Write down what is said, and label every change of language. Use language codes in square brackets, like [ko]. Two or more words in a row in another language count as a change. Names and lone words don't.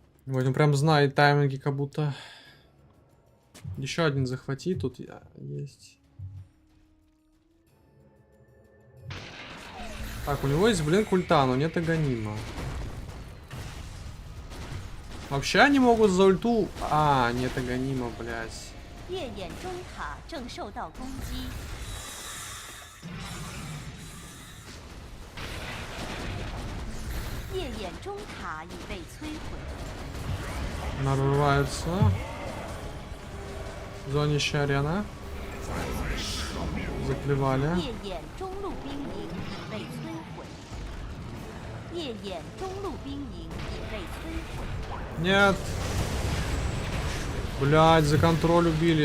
[ru] Вот он прям знает тайминги, как будто. Еще один захвати, тут есть. Так, у него есть, блин, ульта, но нет аганима. Вообще они могут за ульту... А, нет аганима, блядь. [zh] 烈焰中塔正受到攻击。烈焰中塔已被摧毁。 [ru] Нарывается. Зонище арена. Заплевали. [zh] 烈焰中路兵营已被摧毁。烈焰中路兵营已被摧毁。 [ru] Нет. Блядь, за контроль убили.